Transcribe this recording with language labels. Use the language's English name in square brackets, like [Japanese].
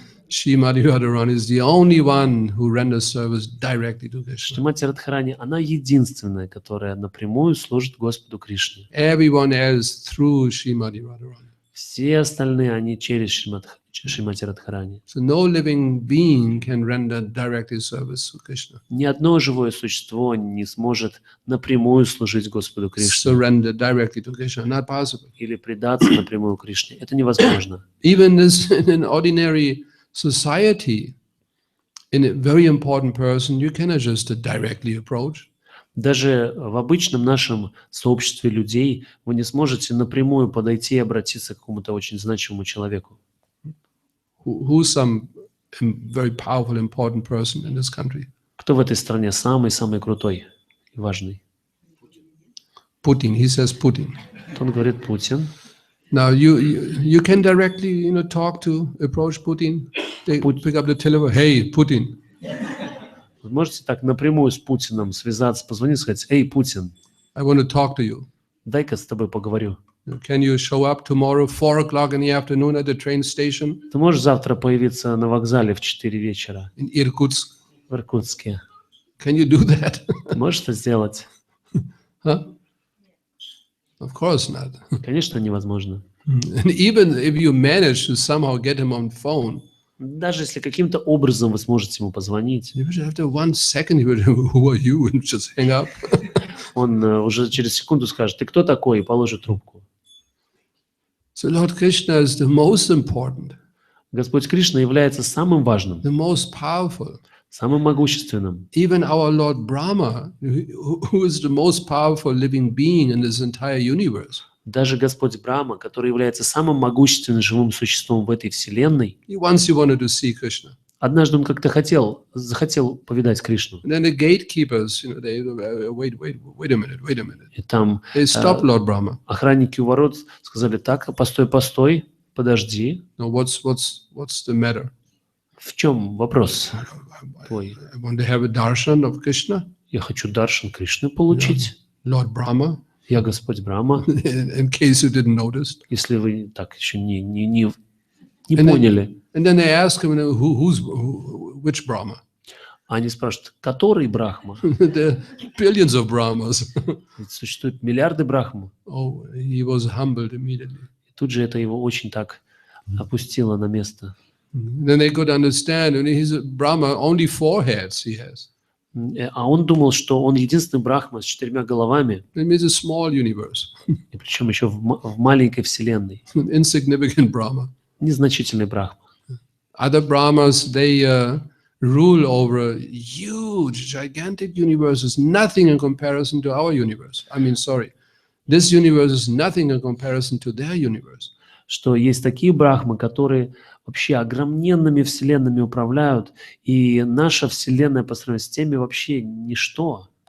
[English] Srimati Radharani is the only one who renders service directly to Krishna. [Russian] Шримати Радхарани, она единственная, которая напрямую служит Господу Кришне. [English] Everyone else through Srimati Radharani. [Russian] Все остальные, они через Шримати Радхарани. [English] So no living being can render directly service to Krishna. [Russian] Ни одно живое существо не сможет напрямую служить Господу Кришне. [English] Surrender directly to Krishna. Not possible. [Russian] Или предаться напрямую Кришне. Это невозможно. [English] Even this in an ordinary society, in a very important person, you cannot just directly approach. [Russian] Даже в обычном нашем сообществе людей вы не сможете напрямую подойти и обратиться к какому-то очень значимому человеку. [English] Who's some very powerful, important person in this country? [Russian] Кто в этой стране самый-самый крутой и важный? [English] Putin. He says Putin. [Russian] Он говорит Путин. [English] Now you can directly talk to approach Putin. They pick up the telephone. Hey, Putin. [Russian] Вы можете так напрямую с Путиным связаться, позвонить, сказать: «Эй, Путин, [English] I want to talk to you. [Russian] дай-ка с тобой поговорю. [English] Can you show up tomorrow 4 o'clock in the afternoon at the train station [Russian] Ты можешь завтра появиться на вокзале в 4 вечера [English] in Irkutsk? [Russian] в Иркутске? [English] Can you do that? [Russian] Ты можешь это сделать?» [English] Huh? Of course not. [Russian] Конечно, невозможно. [English] And even if you manage to somehow get him on phone, [Russian] Даже если каким-то образом вы сможете ему позвонить, [English] after 1 second he would, who are you, and just hang up. [Russian] он уже через секунду скажет: «Ты кто такой?» и положит трубку. [English] So Lord Krishna is the most important, [Russian] Господь Кришна является самым важным, [English] the most powerful. [Russian] самым могущественным. [English] Even our Lord Brahma, who is the most powerful living being in this entire universe, [Russian] Даже Господь Брахма, который является самым могущественным живым существом в этой вселенной, [English] he once he wanted to see Krishna. [Russian] однажды он как-то захотел повидать Кришну. [English] And then the gatekeepers, they wait a minute. [Russian] И там [English] They stopped Lord Brahma. [Russian] охранники у ворот сказали: «Так, постой, подожди. [English] No, what's the matter? [Russian] В чем вопрос твой? [English] I want to have a darshan of Krishna, [Russian] Я хочу даршан Кришны получить. [English] Lord Brahma. [Russian] Я Господь Брахма». [English] In case you didn't notice. [Russian] Если вы так еще не [English] And [Russian] поняли. [English] And then they ask him, which Brahma? [Russian] Они спрашивают: который Брахма? [English] There are billions of Brahmas. [Russian] Ведь существует миллиарды Брахма. [English] Oh, he was humbled immediately. [Russian] И тут же это его очень так опустило на место. [English] Then they could understand, he's a Brahma, only 4 heads he has. [Russian] А он думал, что он единственный Брахма с 4 головами, [English] It means a small universe, [Russian] и причем еще в маленькой вселенной. [English] an insignificant Brahma. [Russian] Незначительный Брахма. [English] Other Brahmas, they rule over huge, gigantic universes, nothing in comparison to our universe. I mean, sorry, this universe is nothing in comparison to their universe. [Russian] Что есть такие Брахмы, которые вообще огромненными вселенными управляют, и наша вселенная по сравнению с теми вообще ничто.